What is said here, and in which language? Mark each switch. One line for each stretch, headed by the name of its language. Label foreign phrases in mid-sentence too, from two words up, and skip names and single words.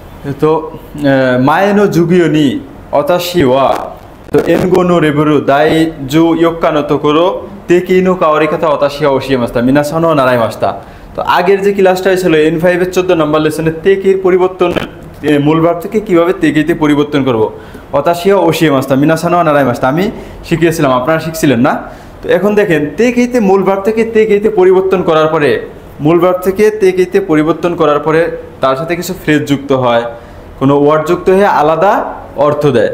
Japanese: と、前の授業に私は英語のレベル第14日のところ定型の変わり方を私が教えました。皆さんは習いました。
Bangla: তো আগের যে ক্লাসটা ছিল N5 এর 14 নম্বর লেসনে তেকের পরিবর্তন মূল ভার্ব থেকে কিভাবে তেকেতে পরিবর্তন করব
Japanese: 私は教えました 皆さんの習いました
Bangla: আমি শিখিয়েছিলাম, আপনারা শিখছিলেন না? তো এখন দেখেন তেকেতে মূল ভার্ব থেকে তেকেতে পরিবর্তন করার পরে মূল ভার্ব থেকে তেকেতে পরিবর্তন করার পরে তার সাথে কিছু ফ্রেজ যুক্ত হয়, কোনো ওয়ার্ড যুক্ত হয়ে আলাদা অর্থ দেয়।